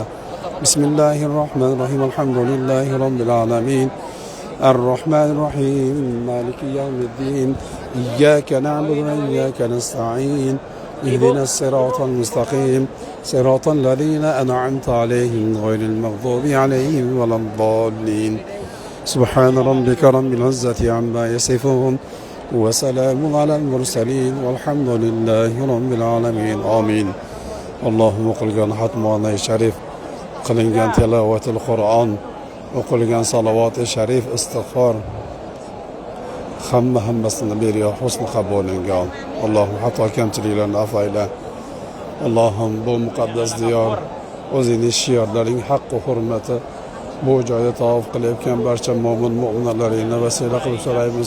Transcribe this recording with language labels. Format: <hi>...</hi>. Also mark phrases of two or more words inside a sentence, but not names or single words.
<ar>بسم الله الرحمن الرحيم الحمد لله رب العالمين الرحمن الرحيم مالك يوم الدين إياك نعبد وإياك نستعين اهدنا الصراط المستقيم صراط الذين أنعمت عليهم غير المغضوب عليهم ولا الضالين. سبحان ربك رب العزة عما يصفون وسلام على المرسلين والحمد لله رب العالمين. آمين.</ar> <uz>اللهم qilgan xatmona sharif, qilingan tilovatul Qur'on, o'qilgan salovati sharif, istig'for hammasini beriyo husn qabuliga. Allohim xato kamchiliklarni afv ayla. Allohim bu muqaddas diyor o'zining shiorlaring haqqi hurmati bu joyda tavof qilayotgan barcha mo'min mu'minlarni vasila qilib so'raymiz.</uz>